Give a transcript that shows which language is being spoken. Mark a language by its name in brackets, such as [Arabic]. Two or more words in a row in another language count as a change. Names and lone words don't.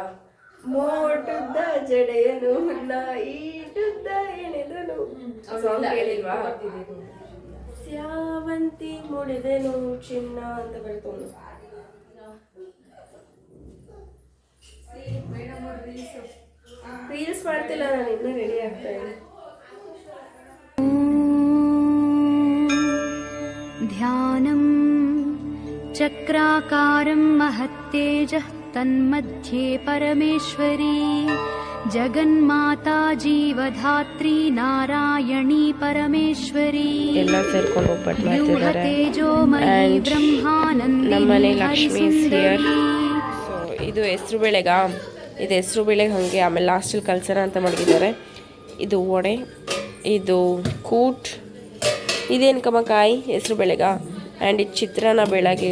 [Kannada] ಮೋಟುದ್ದ ಜಡೆಯನು ನಾ ಈಟುದ್ದ ಎಳೆದನು. ಸಾಂಗ್ ಕೇಳಿಲ್ವಾ? ಸ್ಯಾವಂತಿ ಮುಡಿದೆನು ಚಿನ್ನ ಅಂತ ಬರ್ತವನು. ರೀಲ್ಸ್ ಮಾಡ್ತಿಲ್ಲ, ನಾನು ಇನ್ನೂ ರೆಡಿ ಆಗ್ತಾ ಇದ್ದೀನಿ. [Sanskrit] ध्यानं चक्राकारं महत्तेजः तन्मध्ये परमेश्वरी जगन्माता जीवधात्री नारायणी परमेश्वरी [Kannada] ಎಲ್ಲ ಸೇರ್ಕೊಂಡು ಒಬ್ಬಟ್ಟು ಮಾಡ್ತಿದ್ದಾರೆ. [Sanskrit] तेजोमयी [Kannada] ನಮ್ಮನೆ ಲಕ್ಷ್ಮಿ [English] is here. [Sanskrit] ब्रह्मानन्दिनी [Kannada] ಸೊ ಇದು ಹೆಸರು ಬೇಳೆಗಾ? ಇದು ಹೆಸರು ಬೇಳೆಗೆ ಹಾಗೆ ಆಮೇಲೆ ಲಾಸ್ಟಲ್ಲಿ ಕಲ್ಸರ ಅಂತ ಮಡಗಿದ್ದಾರೆ. ಇದು ವಡೆ, ಇದು ಕೂಟ್, ಇದೇನು ಕಮ್ಮಕಾಯಿ ಹೆಸರು ಬೇಳೆಗ, ಆ್ಯಂಡ್ ಇದು ಚಿತ್ರಾನ್ನ ಬೆಳಗ್ಗೆ.